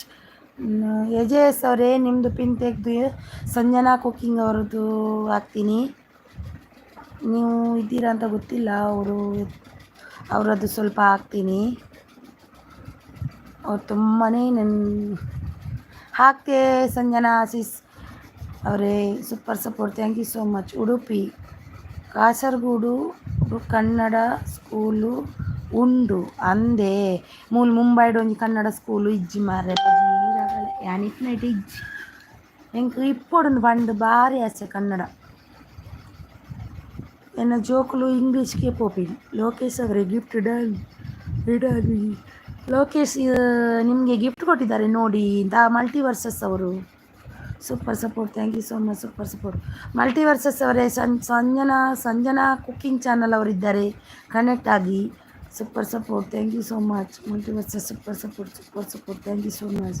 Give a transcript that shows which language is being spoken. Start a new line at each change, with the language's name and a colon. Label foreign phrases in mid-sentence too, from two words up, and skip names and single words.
Kannada: AJS ಅವರೇ, ನಿಮ್ಮದು ಪಿನ್ ತೆಗೆದು ಸಂಜನಾ ಕುಕ್ಕಿಂಗ್ ಅವ್ರದ್ದು ಹಾಕ್ತೀನಿ. ನೀವು ಇದ್ದೀರಾ ಅಂತ ಗೊತ್ತಿಲ್ಲ, ಅವರದ್ದು ಸ್ವಲ್ಪ ಹಾಕ್ತೀನಿ. ಅವ್ರು ತುಂಬಾ ಹಾಕ್ತೆ. ಸಂಜನಾ ಸಿಸ್ ಅವರೇ,
English: super support, thank you so much.
Tulu: ಉಡುಪಿ ಕಾಸರಗೋಡು ಕನ್ನಡ ಸ್ಕೂಲು ಉಂಡು ಅಂದೆ ಮುಂಬೈಡ್ ಒಂಜಿ ಕನ್ನಡ ಸ್ಕೂಲು ಇಜ್ಜಿ ಮಾರ್ರೆ ಯಾನಿಟ್ನೈಟ್ ಇಜ್ಜಿ ಎಂಕ್ ಇಪ್ಪೊಡು ಪಂಡ್ ಭಾರಿ ಆಸೆ ಕನ್ನಡ ಎನ್ನ ಜೋಕುಲು ಇಂಗ್ಲೀಷ್ಗೆ ಪೋಪಿನಿ ಲೋಕೇಶ್ ಅವರೇ ಗಿಫ್ಟ್ ಇಡಾನಿ ಲೋಕೇಶ್
Kannada: ನಿಮಗೆ ಗಿಫ್ಟ್ ಕೊಟ್ಟಿದ್ದಾರೆ ನೋಡಿ ಮಲ್ಟಿವರ್ಸಸ್ ಅವರು
English: super support, thank you so much. super support ಮಲ್ಟಿವರ್ಸಸ್ ಅವರೇ.
Kannada: ಸಂಜನಾ ಕುಕ್ಕಿಂಗ್ ಚಾನಲ್ ಅವರಿದ್ದಾರೆ, ಕನೆಕ್ಟ್ ಆಗಿ.
English: super support, thank you so much. Multiverses super support, thank you so much.